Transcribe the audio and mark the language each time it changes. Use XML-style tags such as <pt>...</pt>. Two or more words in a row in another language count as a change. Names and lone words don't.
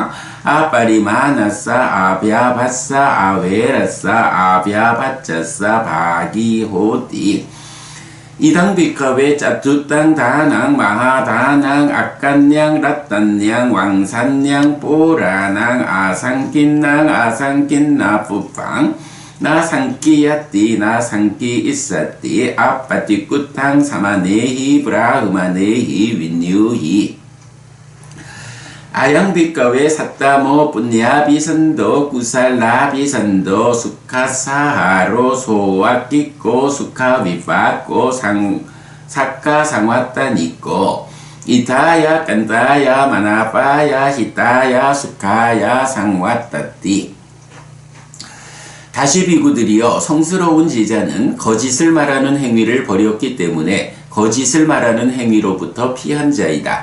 <pi>aparimanassa apyapassa awerassa apyapacassa bhagihoti idang bhikkhave cattutang dhanang mahadanang akkanyang rattanyang wangsanyang puranang asangkinnang asangkinna puppang nasaṅkhiyati nasaṅkhi yissati appaṭikuṭṭhaṃ samaṇehi brāhmaṇehi viññūhi ayaṃ bhikkhave saddhammo puññābhisando kusalābhisando sukhassāhāro sovaggiko sukhavipāko saggasaṃvattaniko iṭṭhāya kantāya manāpāya hitāya sukhāya saṃvattati</pi> <ko>다시 비구들이여 성스러운 제자는 거짓을 말하는 행위를 벌였기 때문에 거짓을 말하는 행위로부터 피한 자이다.</ko>